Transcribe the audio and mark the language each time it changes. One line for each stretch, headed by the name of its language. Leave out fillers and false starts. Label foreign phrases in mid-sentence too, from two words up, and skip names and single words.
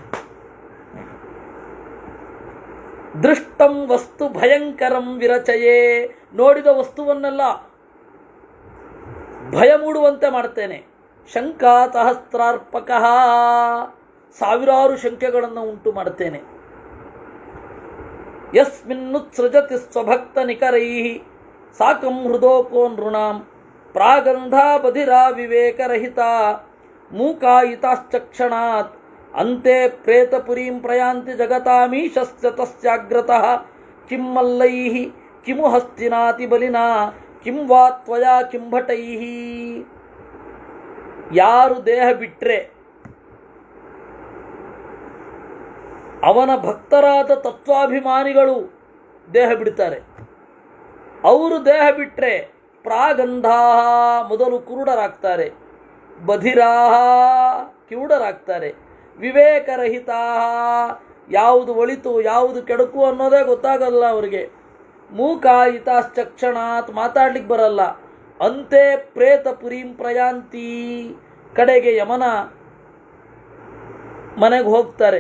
Sanskrit: ದೃಷ್ಟಂ ವಸ್ತು ಭಯಂಕರಂ ವಿರಚಯೇ,
Kannada: ನೋಡಿದ ವಸ್ತುವನ್ನೆಲ್ಲ ಭಯ ಮೂಡುವಂತೆ ಮಾಡ್ತೇನೆ.
Sanskrit: ಶಂಕಾ ಸಹಸ್ರಾರ್ಪಕ,
Kannada: ಸಾವಿರಾರು ಶಂಕೆಗಳನ್ನು ಉಂಟು ಮಾಡ್ತೇನೆ.
Sanskrit: ಯಸ್ಮಿನ್ನುತ್ಸೃಜತಿ ಸ್ವಭಕ್ತ ನಿಕರೈ ಸಾಕಂ ಹೃದೋಕೋ ನೃಣಾಂ ಪ್ರಾಗಂಧಾ ಬಧಿರಾ ವಿವೇಕರಹಿತ ಮೂಕಾಯಿತಾಶ್ಚಕ್ಷಣಾತ್ ಅಂತೆ ಪ್ರೇತಪುರೀಂ ಪ್ರಯಾಂತಿ ಜಗತಾಮೀಶಸ್ಯ ತಸ್ಯಾಗ್ರತಃ ಕಿಂ ಮಲ್ಲೈಃ ಕಿಮು ಹಸ್ತಿನಾತಿ ಬಲಿನಾ ಕಿಂ ವಾ ತ್ವಯಾ ಕಿಂ ಭಟೈಃ.
Kannada: ಯಾರು ದೇಹ ಬಿಟ್ರೆ ಅವನ ಭಕ್ತರಾದ ತತ್ವಾಭಿಮಾನಿಗಳು ದೇಹ ಬಿಡ್ತಾರೆ. ಅವರು ದೇಹ ಬಿಟ್ಟರೆ ಪ್ರಾಗಂಧಾ ಮೊದಲು ಕುರುಡರಾಗ್ತಾರೆ, ಬಧಿರಾಹ ಕಿವುಡರಾಗ್ತಾರೆ, ವಿವೇಕರಹಿತ ಯಾವುದು ಒಳಿತು ಯಾವುದು ಕೆಡುಕು ಅನ್ನೋದೇ ಗೊತ್ತಾಗಲ್ಲ ಅವರಿಗೆ, ಮೂಕಾಯಿತಾಶ್ಚಕ್ಷಣಾತ್ ಮಾತಾಡ್ಲಿಕ್ಕೆ ಬರಲ್ಲ,
Sanskrit: ಅಂತೆ ಪ್ರೇತಪುರೀಂ ಪ್ರಯಾಂತಿ
Kannada: ಕಡೆಗೆ ಯಮನ ಮನೆಗೆ ಹೋಗ್ತಾರೆ.